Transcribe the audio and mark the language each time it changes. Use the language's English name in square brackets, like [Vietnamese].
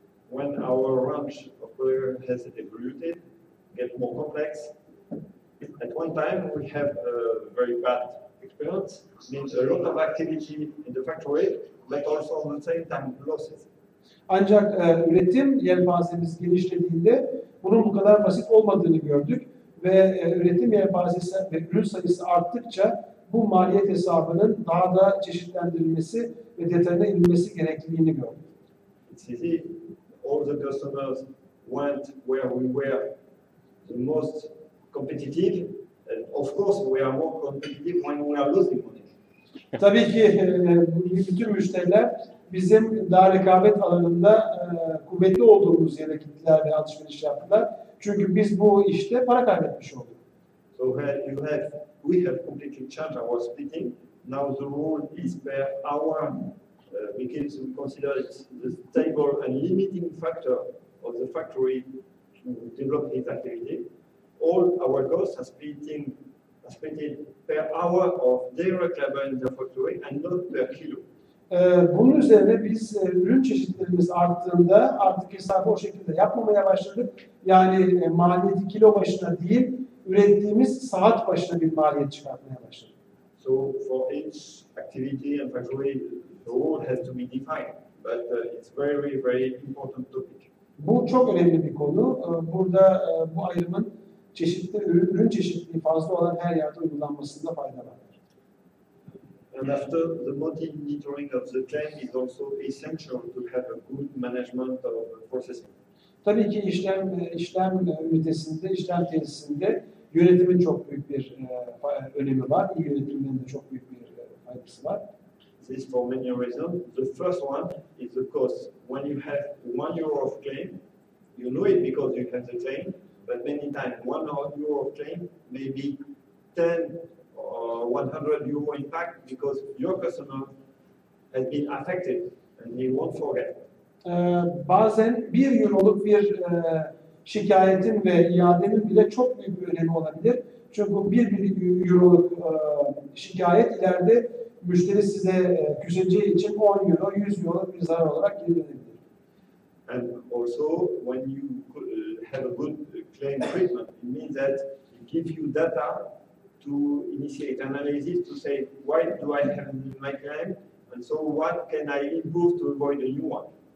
[English] When our range of product has evolved, get more complex, at one time we have a very bad experience means a lot of activity in the factory, but also at the same time losses. [Turkish] Ancak üretim yelpazemiz genişlediğinde bunun bu kadar basit olmadığını gördük ve üretim yelpazesi ve ürün sayısı arttıkça bu maliyet hesabının daha da çeşitlendirilmesi ve detayına inilmesi gerekliliğini gördük. [English] It's easy. All the customers went where we were the most competitive, and of course we are more competitive when we are losing money. [Turkish] Tabii ki bütün müşteriler bizim daha rekabet alanında kuvvetli olduğumuz yere gittiler ve alışveriş yaptılar. Çünkü biz bu işte para kaybetmiş olduk. [English] So we have completely changed our splitting. Now the rule is per hour because we consider it the stable and limiting factor of the factory to develop its activity. All our costs are split per hour of direct labor in the factory and not per kilo. [Turkish] Bunun üzerine biz ürün çeşitlerimiz arttığında artık hesabı o şekilde yapmamaya başladık. Yani maliyeti kilo başına değil, ürettiğimiz saat başına bir maliyet çıkartmaya başladık. [English] So for each activity and factory, the rule has to be defined, but it's very, very important topic. [Turkish] Bu çok önemli bir konu. Burada bu ayrımın ürün çeşitliliği fazla olan her yerde uygulanmasında fayda var. [English] And after, the monitoring of the claim is also essential to have a good management of processing. [Turkish] Tabii ki işlem ünitesinde, işlem tesisinde yönetimin çok büyük bir önemi var. İyi yönetiminin de çok büyük bir faydası var. [English] This for many reasons. The first one is the cost. When you have €1 of claim, you know it because you have the claim, but many times €1 of claim may be 10 or €100 impact because your customer has been affected and he won't forget. [Turkish] Bazen €1'luk bir şikayetin ve iadenin bile çok büyük bir önemi olabilir. Çünkü €1 şikayet ileride müşteri size küseceği için €10, €100 bir zarar olarak geri dönebilir. [English] And also, when you have a good claim treatment, it means that it gives you data to initiate analysis to say, why do I have my claim? And so what can I improve to avoid a new one?